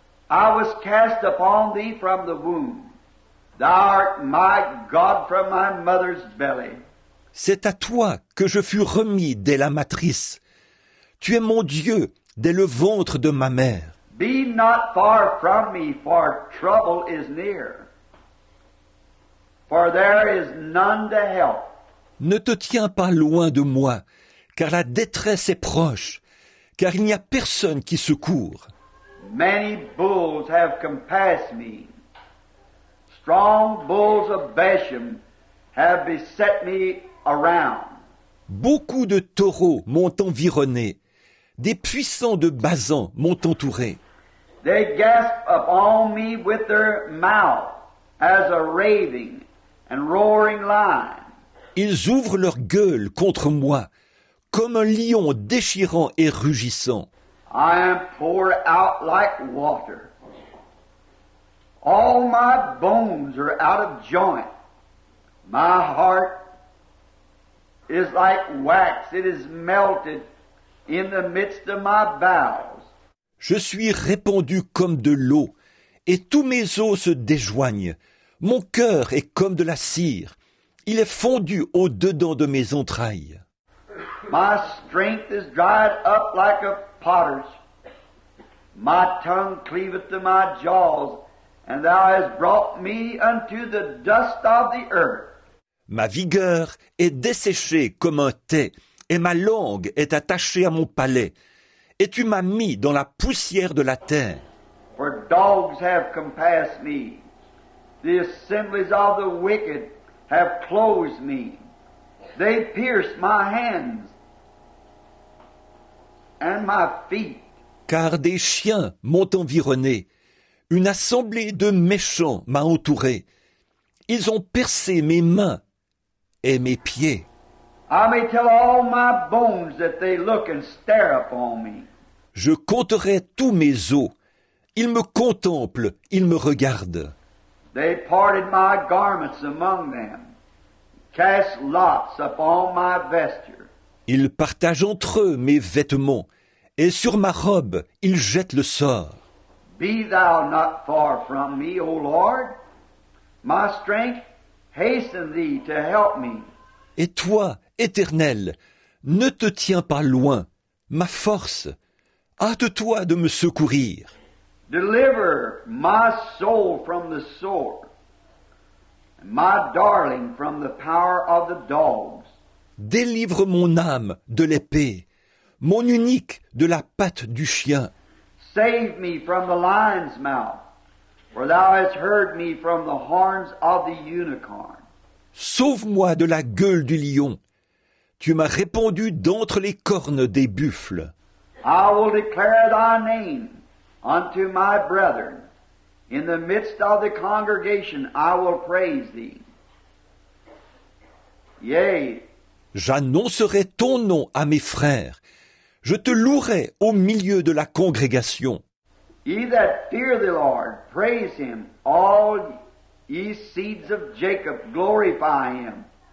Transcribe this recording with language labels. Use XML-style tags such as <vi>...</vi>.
<en>I was cast upon thee from the womb. Thou art my God from my mother's belly.</en> <fr>C'est à toi que je fus remis dès la matrice. Tu es mon Dieu dès le ventre de ma mère.</fr> <en>Be not far from me, for trouble is near. For there is none to help.</en> <fr>Ne te tiens pas loin de moi, car la détresse est proche, car il n'y a personne qui secourt.</fr> <en>Many bulls have compassed me. Strong bulls of Bashan have beset me around.</en> <fr>Beaucoup de taureaux m'ont environné, des puissants de Basan m'ont entouré.</fr> <en>They gasp upon me with their mouth as a raving and roaring lion.</en> <fr>Ils ouvrent leur gueule contre moi, comme un lion déchirant et rugissant.</fr> <en>I am poured out like water. All my bones are out of joint. My heart is like wax. It is melted in the midst of my bowels.</en> <fr>Je suis répandu comme de l'eau, et tous mes os se déjoignent. Mon cœur est comme de la cire. Il est fondu au-dedans de mes entrailles.</fr> <en>My strength is dried up like a potter's. My tongue cleaveth to my jaws, and thou hast brought me unto the dust of the earth.</en> <fr>Ma vigueur est desséchée comme un thé, et ma langue est attachée à mon palais. et tu m'as mis dans la poussière de la terre.</fr> <en>For dogs have compassed me. The assemblies of the wicked have closed me. They pierced my hands and my feet.</en> <fr>Car des chiens m'ont environné. Une assemblée de méchants m'a entouré. Ils ont percé mes mains et mes pieds.</fr> <en>I may tell all my bones that they look and stare upon me.</en> <fr>Je compterai tous mes os. Ils me contemplent, ils me regardent.</fr> <en>They parted my garments among them, cast lots upon my vesture.</en> <fr>Ils partagent entre eux mes vêtements, et sur ma robe, ils jettent le sort.</fr> <en>Be thou not far from me, O Lord. My strength, hasten thee to help me.</en> <fr>Et toi, Éternel, ne te tiens pas loin, ma force, hâte-toi de me secourir.</fr> <en>Deliver my soul from the sword, and my darling from the power of the dogs.</en> <fr>Délivre mon âme de l'épée, mon unique de la patte du chien.</fr> <en>Save me from the lion's mouth, for thou hast heard me from the horns of the unicorn.</en> <fr>Sauve-moi de la gueule du lion. Tu m'as répondu d'entre les cornes des buffles.</fr> <en>I will declare thy name unto my brethren. In the midst of the congregation I will praise thee. Yea,</en> <fr>J'annoncerai ton nom à mes frères. Je te louerai au milieu de la congrégation.</fr> <en>ye that fear the Lord, praise him. All ye seeds of Jacob, glorify him.</en>